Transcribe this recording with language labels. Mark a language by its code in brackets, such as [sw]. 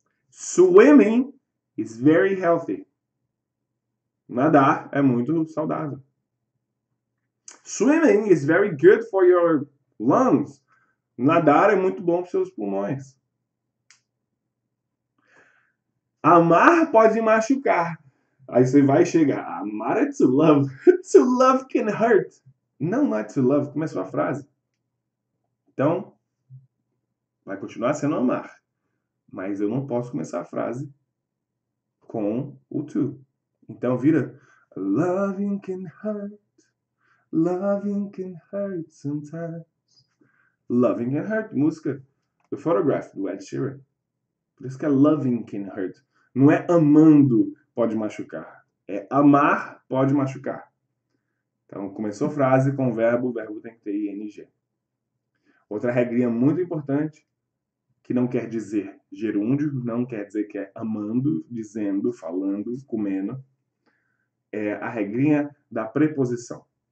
[en] Swimming is very healthy. [pt] Nadar é muito saudável. [en] Swimming is very good for your lungs. [pt] Nadar é muito bom para os seus pulmões. Amar pode machucar. Aí você vai chegar. Amar é to love. [en] To love can hurt. [pt] Não é to love. Começou a frase. Então, vai continuar sendo amar. Mas eu não posso começar a frase com o to. Então vira [en] loving can hurt. Loving can hurt sometimes. Loving can hurt. [pt] Música do Photograph, do Ed Sheeran. Por isso que é [en] loving can hurt. [pt] Não é amando pode machucar. É amar pode machucar. Então, começou a frase com verbo, o verbo tem que ter ing. Outra regrinha muito importante, que não quer dizer gerúndio, não quer dizer que é amando, dizendo, falando, comendo, é a regrinha da preposição.